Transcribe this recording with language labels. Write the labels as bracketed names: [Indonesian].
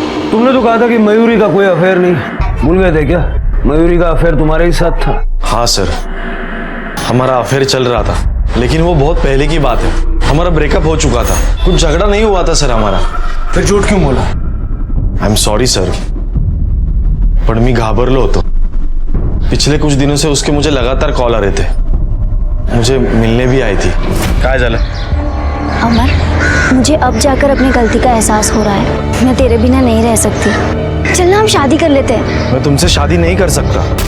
[Hindi] तुमने तो कहा था कि मयूरी का कोई अफेयर नहीं. भूल गए थे क्या? मयूरी का अफेयर तुम्हारे ही साथ था. हाँ सर, हमारा अफेयर चल रहा था, लेकिन वो बहुत पहले की बात है. हमारा ब्रेकअप हो चुका था, कुछ झगड़ा नहीं हुआ था सर हमारा. फिर झूठ क्यों बोला? [English] I am sorry sir, [Marathi] पण मी घाबरलो होतो. [Hindi] पिछले कुछ दिनों से उसके मुझे लगातार कॉल आ रहे थे, मुझे मिलने भी आई थी. [Marathi] काय झालं? [Hindi] अमर, मुझे अब जाकर अपनी गलती का एहसास हो रहा है. मैं तेरे बिना नहीं रह सकती. चलना हम शादी कर लेते हैं. मैं तुमसे शादी नहीं कर सकता.